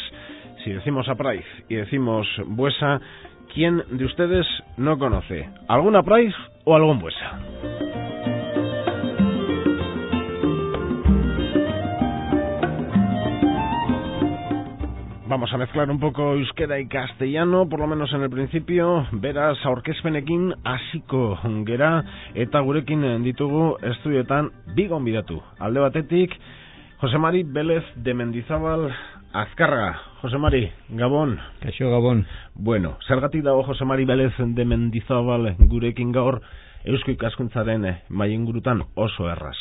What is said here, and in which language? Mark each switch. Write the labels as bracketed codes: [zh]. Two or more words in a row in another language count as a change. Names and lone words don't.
[es] Si decimos Apraiz y decimos Buesa, ¿quién de ustedes no conoce algún Apraiz o algún Buesa? Vamos a mezclar un poco euskera y castellano, por lo menos en el principio. [eu] Beraz, aurkezpenekin hasiko gera eta gurekin ditugu estudioetan bi gonbidatu. Alde batetik, Jose Mari Vélez de Mendizabal Azkarraga. Jose Mari, Gabon. Kaixo, Gabon. Bueno, zergatik dago Jose Mari Vélez de Mendizabal gurekin gaur Eusko Ikaskuntzaren mai ingurutan oso erraz.